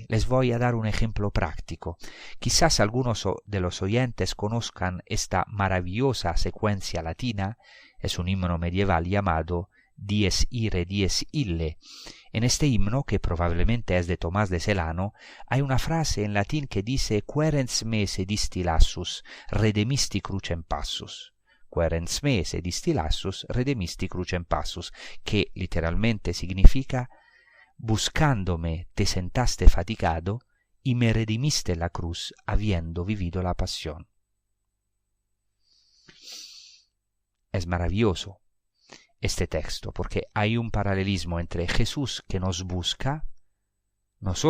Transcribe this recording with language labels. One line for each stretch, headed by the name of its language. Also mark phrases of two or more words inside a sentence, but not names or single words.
Spanish: Les voy a dar un ejemplo práctico. Quizás algunos de los oyentes conozcan esta maravillosa secuencia latina. Es un himno medieval llamado Dies Irae, Dies Ille. En este himno, que probablemente es de Tomás de Celano, hay una frase en latín que dice
Latin: «Querens me sedisti lassus, redemisti crucem passus». «Querens me sedisti lassus, redemisti crucem passus»,
Spanish: que literalmente significa «Buscándome te sentaste fatigado y me redimiste la cruz habiendo vivido la pasión». Es maravilloso este texto, porque hay un paralelismo entre Jesús que nos busca, no solo